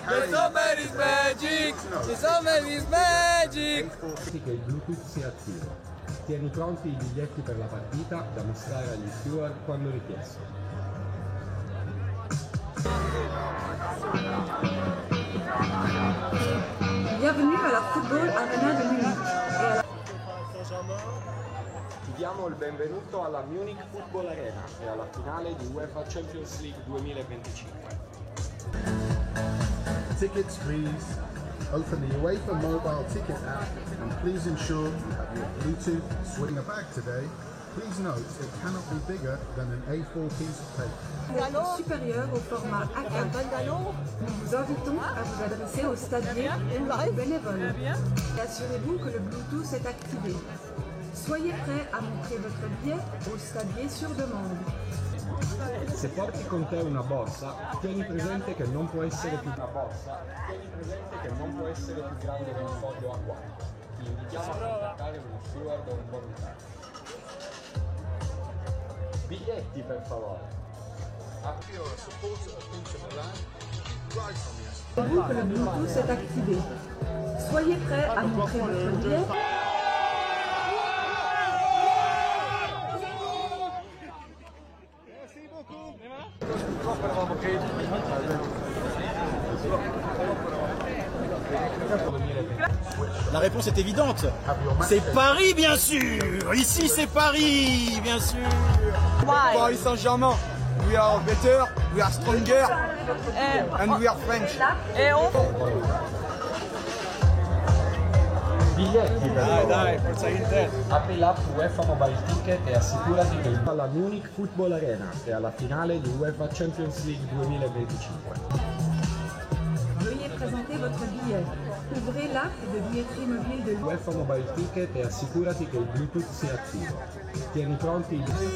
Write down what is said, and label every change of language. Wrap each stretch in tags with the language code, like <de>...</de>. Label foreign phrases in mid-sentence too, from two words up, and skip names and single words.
<en>summer is magic! The summer is magic!</en> <it>Che il Bluetooth sia attivo. Tieni pronti i biglietti per la partita da mostrare agli steward quando richiesto.</it> <fr>Bienvenue à la Football Arena de Munich.</fr> <it>Ti diamo il benvenuto alla Munich Football Arena e alla finale di UEFA Champions League 2025.</it> <en>Tickets please. Open the UEFA mobile ticket app and please ensure you have your Bluetooth switching a bag today. Please note it cannot be bigger than an A4 piece of paper.</en> <fr>Supérieur au format A4. Nous vous invitons à vous adresser au stadier ou bénévole. Et assurez-vous que le Bluetooth est activé. Soyez prêts à montrer votre billet au stadier sur demande.</fr> <it>Se porti con te una borsa, tieni presente che non può essere più grande di un foglio A4. Ti invitiamo a contattare uno steward o un volontario. Biglietti per favore.</it> <fr>Assurez-vous que le Bluetooth est activé. Soyez prêts à montrer votre billet. La réponse est évidente. C'est Paris, bien sûr. Ici, c'est Paris, bien sûr. Paris Saint-Germain.</fr> <en>We are better, we are stronger, and we are French.</en> <it>Biglietti per favore. Dai, forza Inter. Apri l'app UEFA Mobile Ticket e assicurati che alla Munich Football Arena e alla finale di UEFA Champions League 2025.</it> <fr>Veuillez présenter votre billet. Ouvrez l'app de billetterie mobile de</fr> <it>UEFA Mobile Ticket e assicurati che il Bluetooth sia attivo. Tieni pronti i</it>